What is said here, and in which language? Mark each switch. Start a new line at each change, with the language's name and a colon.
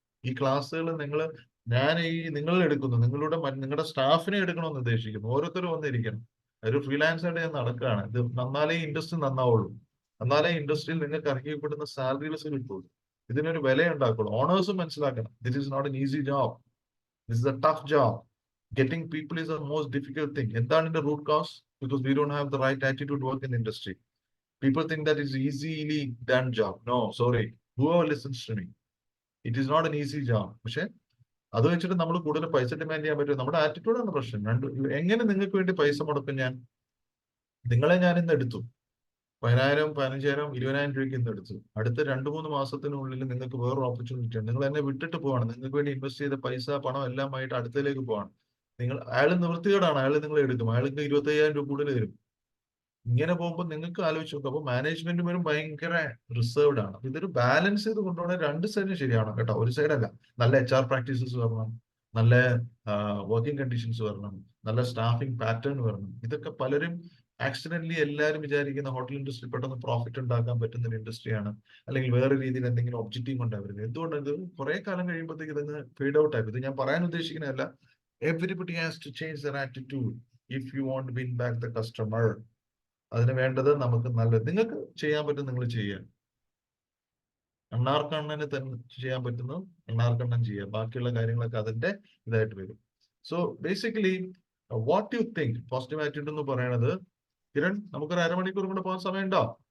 Malayalam: ഈ ക്ലാസ്സുകൾ നിങ്ങൾ എടുക്കുന്നു, നിങ്ങളുടെ സ്റ്റാഫിനെ എടുക്കണമെന്ന് ഉദ്ദേശിക്കുന്നു. ഓരോരുത്തരും വന്നിരിക്കണം. ഒരു ഫ്രീലാൻസ് ആയിട്ട് ഞാൻ നടക്കുകയാണ്. ഇത് നന്നാലേ ഇൻഡസ്ട്രി നന്നാവുള്ളൂ. എന്നാലേ ഇൻഡസ്ട്രിയിൽ നിങ്ങൾക്ക് അറിയപ്പെടുന്ന സാലറീസ് കിട്ടുള്ളൂ. ഇതിനൊരു വില ഉണ്ടാക്കുള്ളൂ. ഓണേഴ്സും മനസ്സിലാക്കണം,
English: This is not an easy job, this is a tough job. Getting people is the most difficult thing.
Malayalam: എന്താണ് ഇതിന്റെ root cause?
English: Because we don't have the right attitude to work in the industry. People think that it's easily done job. No, sorry. Whoever listens to me, it is not an easy job.
Malayalam: പക്ഷെ അത് വെച്ചിട്ട് നമ്മൾ കൂടുതൽ പൈസ demand ചെയ്യാൻ പറ്റും. നമ്മുടെ ആറ്റിറ്റ്യൂഡാണ് പ്രശ്നം. എങ്ങനെ നിങ്ങൾക്ക് വേണ്ടി പൈസ മുടക്കും? നിങ്ങളെ ഞാൻ ഇന്ന് എടുത്തു 10,000, 15,000, 20,000 രൂപയ്ക്ക് ഇന്ന് എടുത്തു. അടുത്ത 2-3 മാസത്തിനുള്ളിൽ നിങ്ങൾക്ക് വേറൊരു ഓപ്പർച്യൂണിറ്റി ആണ്. നിങ്ങൾ എന്നെ വിട്ടിട്ട് പോവാണ്. നിങ്ങൾക്ക് വേണ്ടി ഇൻവെസ്റ്റ് ചെയ്ത പൈസ, പണം എല്ലാമായിട്ട് അടുത്തതിലേക്ക് പോവാണ്. അയാൾ നിവൃത്തികേടാണ്. അയാൾ നിങ്ങളെ എടുക്കും. അയാൾക്ക് 25,000 രൂപ കൂടുതൽ തരും. ഇങ്ങനെ പോകുമ്പോൾ നിങ്ങൾക്ക് ആലോചിച്ച് നോക്കും. അപ്പോൾ മാനേജ്മെന്റ് വരും ഭയങ്കര റിസർവ്ഡ് ആണ്. ഇതൊരു ബാലൻസ് ചെയ്ത് കൊണ്ടുപോകണ രണ്ട് സൈഡും ശരിയാണോ കേട്ടോ? ഒരു സൈഡല്ല. നല്ല HR പ്രാക്ടീസസ് വരണം, നല്ല വർക്കിംഗ് കണ്ടീഷൻസ് വരണം, നല്ല സ്റ്റാഫിംഗ് പാറ്റേൺ വരണം. ഇതൊക്കെ പലരും ആക്സിഡന്റലി എല്ലാവരും വിചാരിക്കുന്ന ഹോട്ടൽ ഇൻഡസ്ട്രി പെട്ടെന്ന് പ്രോഫിറ്റ് ഉണ്ടാക്കാൻ പറ്റുന്ന ഒരു ഇൻഡസ്ട്രിയാണ്, അല്ലെങ്കിൽ വേറെ രീതിയിൽ എന്തെങ്കിലും ഒബ്ജക്റ്റീവ് ഉണ്ടാവരുത്. എന്തുകൊണ്ട് ഇത് കുറെ കാലം കഴിയുമ്പോഴത്തേക്ക് ഇതങ്ങ് ഫീഡ് ഔട്ട് ആയി. ഇത് ഞാൻ പറയാൻ ഉദ്ദേശിക്കുന്നതല്ല.
English: Everybody has to change their attitude if you want to win back the customer.
Malayalam: അതിന് വേണ്ടത് നമുക്ക് നിങ്ങൾക്ക് ചെയ്യാൻ പറ്റും, നിങ്ങൾ ചെയ്യാൻ. എണ്ണാർക്കണ്ണന് തന്നെ ചെയ്യാൻ പറ്റുന്നു, എണ്ണാർക്കണ്ണൻ ചെയ്യാം. ബാക്കിയുള്ള കാര്യങ്ങളൊക്കെ അതിന്റെ ഇതായിട്ട് വരും.
English: so basically what you think
Malayalam: positive attitude എന്ന് പറയുന്നത്? കിരൺ, നമുക്കൊരു 1/2 മണിക്കൂർ കൂടെ പോകാൻ സമയമുണ്ടോ?